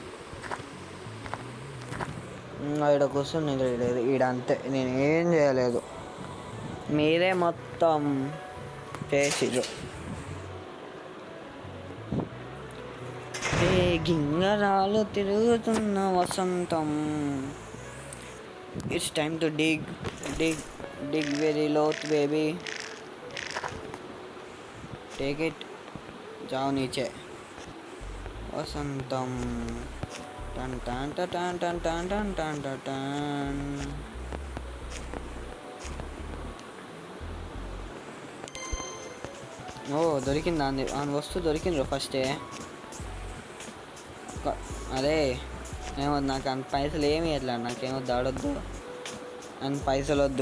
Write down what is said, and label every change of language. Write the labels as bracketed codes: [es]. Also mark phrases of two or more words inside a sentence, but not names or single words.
[te] ఈడ కూర్చుని ఈడ అంతే, నేను ఏం చేయలేదు, మీరే మొత్తం చేసిర్రు. గింగరాలు తిరుగుతున్న వసంతం. [en] it's time to dig very low baby. Take it. [hi] जाओ नीचे. वसंतम. टन टन टन टन टन टन टन टन टन. [te] ఓ దొరికిందా? వస్తువు దొరికిండ్రు ఫస్టే. అదే ఏమో, నాకు అంత పైసలు ఏమి ఇట్లా, నాకేమో దాడొద్దు, అంత పైసలు వద్దు.